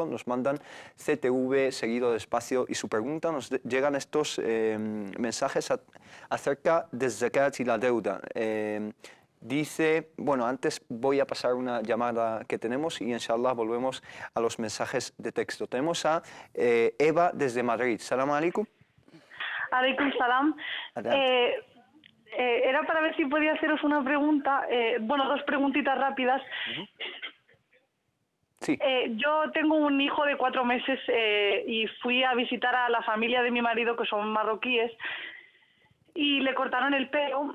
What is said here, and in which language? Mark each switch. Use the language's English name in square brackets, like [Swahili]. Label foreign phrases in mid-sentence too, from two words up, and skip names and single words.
[Spanish] Nos mandan CTV seguido de espacio y su pregunta. Nos llegan estos mensajes acerca de zakat y la deuda. Dice, bueno, antes voy a pasar una llamada que tenemos y inshallah volvemos a los mensajes de texto. Tenemos a Eva desde Madrid. [Arabic] سلام عليكم. عليكم السلام. [Spanish] Era para ver si podía haceros una pregunta, bueno, dos preguntitas rápidas. Sí. Yo tengo un hijo de 4 meses y fui a visitar a la familia de mi marido, que son marroquíes, y le cortaron el pelo.